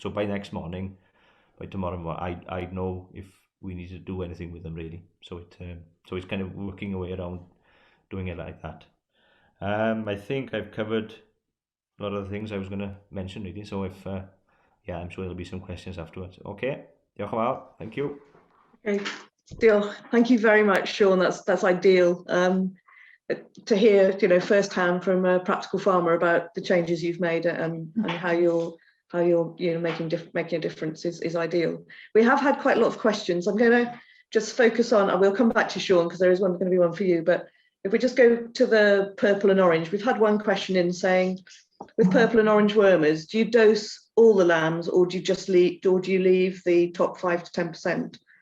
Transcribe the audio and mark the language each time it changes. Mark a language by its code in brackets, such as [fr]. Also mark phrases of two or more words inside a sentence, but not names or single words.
[en] So by next morning, by tomorrow morning, I'd know if we need to do anything with them really. So it's kind of working a way around doing it like that. I think I've covered a lot of the things I was going to mention really. So if I'm sure there'll be some questions afterwards. [cy] Okay, diolch yn fawr. [en] Thank you. [cy] Okay, Diolch. [en] Thank you very much, Sean. That's ideal. To hear firsthand from a practical farmer about the changes you've made, and how you're making a difference is ideal. We have had quite a lot of questions. I'm going to just focus on, and we'll come back to Sean because there is going to be one for you, but if we just go to the purple and orange, we've had one question in saying, with purple and orange wormers, do you dose all the lambs, or do you leave the top 5 to 10%?